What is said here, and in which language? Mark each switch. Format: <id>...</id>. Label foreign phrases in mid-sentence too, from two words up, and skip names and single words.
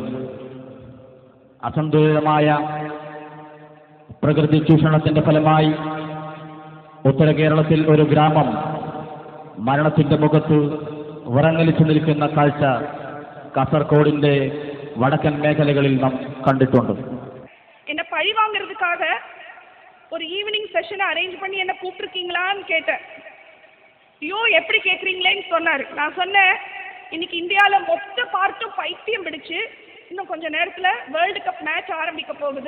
<ml>അസന്തുലിതമായ പ്രകൃതി ചൂഷണത്തിന്റെ ഫലമായി ഉത്തര കേരളത്തിൽ ഒരു ഗ്രാമം മരണത്തിന്റെ മുഖത്ത് വിറങ്ങലിച്ചു നിൽക്കുന്ന കാഴ്ച കാസർഗോഡിന്റെ വടക്കൻ മേഖലകളിൽ നാം കണ്ടിട്ടുണ്ട്.</ml> <ta>என்ன பழி வாங்குறதுக்காக ஒரு</ta> <en>evening session arrange</en> <ta>பண்ணி என்ன கூப்பிட்டுருக்கீங்களான்னு கேட்டேன். ஐயோ எப்படி கேட்குறீங்களேன்னு சொன்னார். நான் சொன்னேன், இன்னைக்கு இந்தியாவில் மொத்த பார்ட்டும் பைத்தியம் பிடிச்சு இன்னும் கொஞ்சம் நேரத்தில்</ta> <en>World Cup match</en> <ta>ஆரம்பிக்க போகுது.</ta>